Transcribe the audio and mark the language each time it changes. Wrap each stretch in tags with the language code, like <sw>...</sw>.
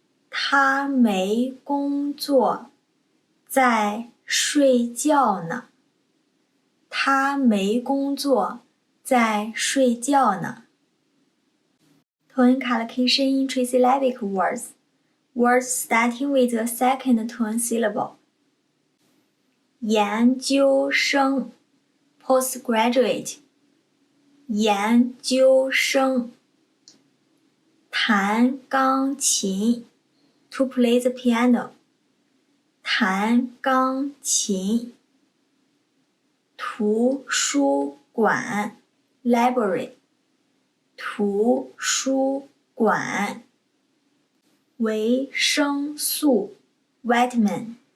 <zh>她没工作，在睡觉呢。她没工作，在睡觉呢。</zh> <en>Tone collocation in trisyllabic words. Words starting with a second tone syllable.</en> <zh>研究生 postgraduate. 研究生。</zh> <en>弹钢琴 to play the piano.</en> <zh>弹钢琴。图书馆 library. 图书馆。维生素 vitamin.</zh>